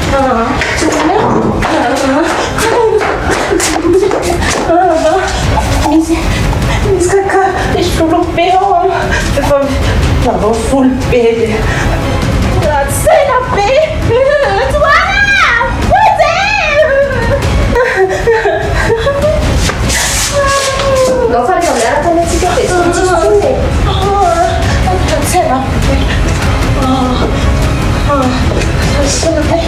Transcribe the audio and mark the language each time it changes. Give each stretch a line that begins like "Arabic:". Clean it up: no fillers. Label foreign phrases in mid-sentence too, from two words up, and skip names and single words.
Malagasy: Misy kaka estrolopeo. Efa full be. Tsena be. Toana!
Portuguese: Não falei com ela, também se quer ver.
Malagasy: Tsena be. Tsena be.